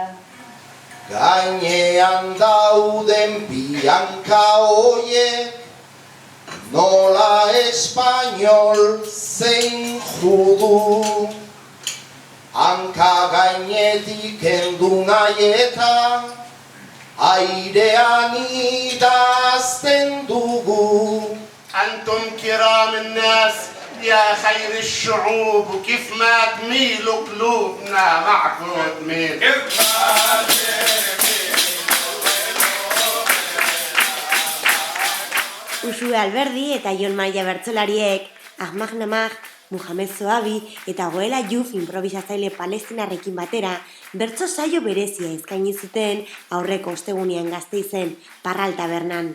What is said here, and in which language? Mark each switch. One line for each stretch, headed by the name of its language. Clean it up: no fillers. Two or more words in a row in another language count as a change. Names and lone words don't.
Basque: Gainean dauden pianka hoiek, nola espainol zein judu, hanka gainetik kendu nahi eta airean idazten dugu.
Arabic: أنتم كرام الناس يا خير الشعوب، وكيف ما تميل قلوبنا معكم تميل.
Basque: Usue Alberdi eta Jon Maia bertsolariek, Ahmad Namah, Muhammad Zoabi eta Goela Yuf improvisatzaile palestinarrekin batera bertso saio berezia eskaini zuten aurreko ostegunean Gasteizen Parral tabernan.